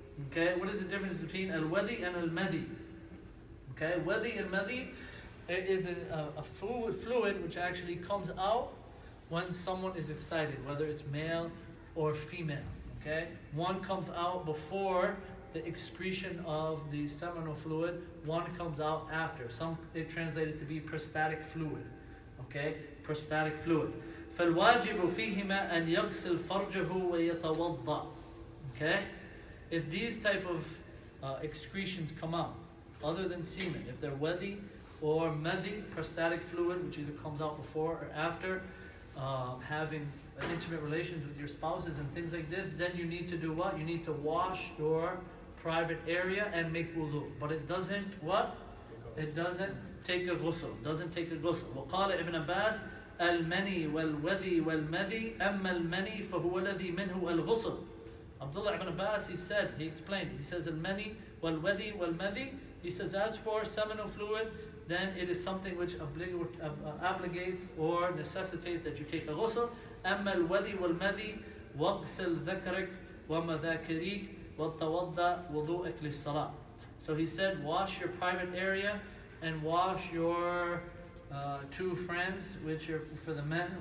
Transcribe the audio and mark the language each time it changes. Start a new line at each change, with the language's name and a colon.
English: Okay, what is the difference between al-wadi and al-madhi? Okay, wadi and madhi is a fluid which actually comes out when someone is excited, whether it's male or female. Okay, one comes out before the excretion of the seminal fluid, one comes out after. Some they translate it to be prostatic fluid. Okay, prostatic fluid.
Arabic: فالواجب فيهما أن يغسل فرجه ويتوضأ.
English: Okay, if these type of excretions come out, other than semen, if they're wadi or madhi, prostatic fluid, which either comes out before or after having intimate relations with your spouses and things like this, then you need to do what? You need to wash your private area and make wudu. But it doesn't what? It doesn't take a ghusl. Doesn't take a ghusl.
Arabic: وقال ابن عباس المني والوذي والمذي أما المني فهو الذي منه الغسل.
English: Abdullah ibn Abbas, he explained, he says al-mani wal-wadi wal-madhi, he says as for seminal fluid, then it is something which obligates or necessitates that you take a ghusl.
Arabic: أما الوذي والمذي واغسل ذكرك ومذاكريك وتوضأ وضوءك للصلاة.
English: So he said, wash your private area and wash your two friends, which are for the men.